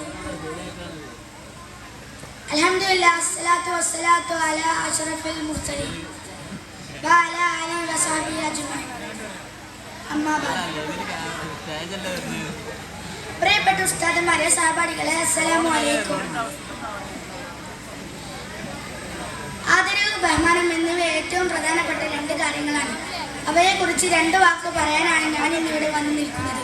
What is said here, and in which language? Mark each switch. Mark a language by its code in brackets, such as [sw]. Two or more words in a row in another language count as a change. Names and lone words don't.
[ar] الحمد لله الصلاة والسلام على أشرف المرسلين وعلى آله وصحبه أجمعين. أما بعد. [ml] പ്രിയപ്പെട്ട ഉസ്താദുമാരെ, സഹപാഠികളെ, [ar] السلام عليكم. [ml] ആദരവ്, ബഹുമാനം എന്നിവ ഏറ്റവും പ്രധാനപ്പെട്ട 2 കാര്യങ്ങളാണ്. അവയെക്കുറിച്ച് 2 വാക്ക് പറയാനാണ് ഞാൻ ഇന്നിവിടെ വന്നു നിൽക്കുന്നത്.